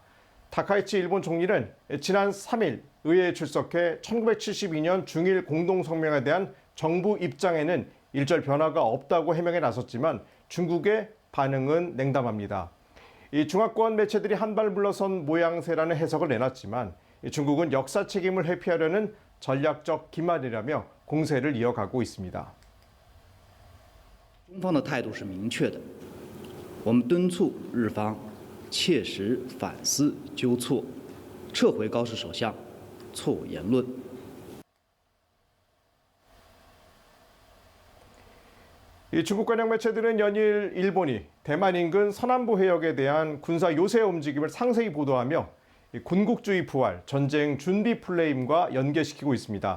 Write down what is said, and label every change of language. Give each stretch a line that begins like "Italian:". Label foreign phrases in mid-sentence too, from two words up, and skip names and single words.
Korean: 다카이치 일본 총리는 지난 3일 의회에 출석해 1972년 중일 공동성명에 대한 정부 입장에는 일절 변화가 없다고 해명에 나섰지만 중국의 반응은 냉담합니다. 중화권 매체들이 한 발 물러선 모양새라는 해석을 내놨지만 중국은 역사 책임을 회피하려는 전략적 기만이라며 공세를 이어가고 있습니다.
Chinese: 中方的态度是明确的，我们敦促日方切实反思纠错，撤回高市首相错误言论。
Korean: 중국 관영 매체들은 연일 일본이 대만 인근 서남부 해역에 대한 군사 요새 움직임을 상세히 보도하며 군국주의 부활, 전쟁 준비 플레임과 연계시키고 있습니다.